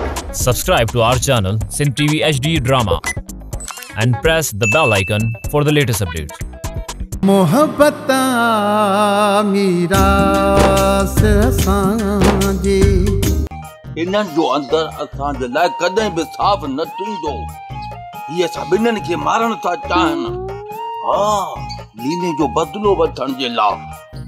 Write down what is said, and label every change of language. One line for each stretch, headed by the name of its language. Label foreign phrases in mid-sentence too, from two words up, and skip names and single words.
English: Subscribe to our channel Sindh TV HD Drama and press the bell icon for the latest updates.
Sindhi: मोहब्बत मीरास सांजे इन्हनि जो अंदर असांजे लाइ कॾहिं बि साफ़ न थींदो। इहे सभिनीनि खे मारण था चाहिनि। लीने जो बदिलो वठण जे लाइ।